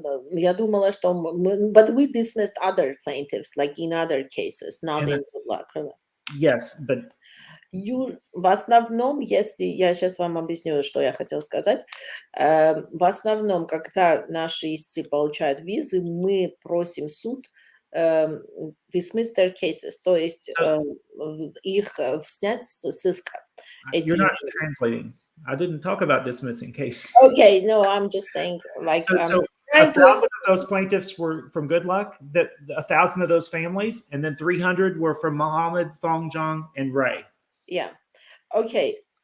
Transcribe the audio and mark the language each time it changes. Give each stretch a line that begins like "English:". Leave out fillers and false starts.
Russian: Я думала, что мы,
English: but we dismissed other plaintiffs, like in other cases, not in good luck. Yes, but.
Russian: В основном, если я сейчас вам объясню, что я хотела сказать, в основном, когда наши истцы получают визы, мы просим суд
English: dismiss their cases,
Russian: то есть их снять с иска.
English: You're not translating. I didn't talk about dismissing cases. Okay, no, I'm just saying, like, so 1,000 of those plaintiffs were from good luck, that 1,000 of those families, and then 300 were from Mohammed, Fongjiang, and Ray. Yeah. Okay.